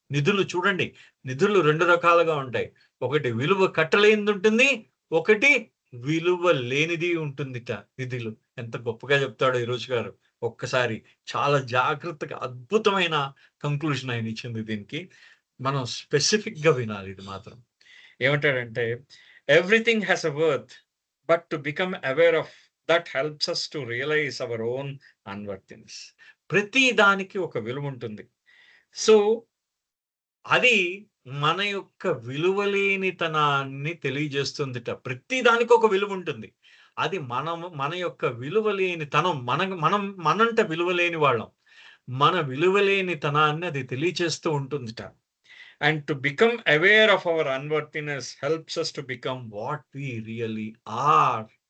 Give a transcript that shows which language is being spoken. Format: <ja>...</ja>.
<te>నిధులు చూడండి, నిధులు 2 రకాలుగా ఉంటాయి. ఒకటి విలువ కట్టలేనిది ఉంటుంది, ఒకటి విలువ లేనిది ఉంటుందిట నిధులు. ఎంత గొప్పగా చెప్తాడో ఈరోజు గారు. ఒక్కసారి చాలా జాగ్రత్తగా అద్భుతమైన కంక్లూజన్ ఆయన ఇచ్చింది. దీనికి మనం స్పెసిఫిక్ గా వినాలి. ఇది మాత్రం ఏమంటాడంటే,</te> <en>everything has a worth, but to become aware of that helps us to realize our own unworthiness.</en> <te>ప్రతి దానికి ఒక విలువ ఉంటుంది. సో అది మన యొక్క విలువలేనితనాన్ని తెలియజేస్తుందిట. ప్రతి దానికి ఒక విలువ ఉంటుంది. అది మన యొక్క విలువలేనితనం, మనంట విలువలేని వాళ్ళం, మన విలువలేనితనాన్ని అది తెలియజేస్తూ ఉంటుందిట.</te> <en>And to become aware of our unworthiness helps us to become what we really are.</en>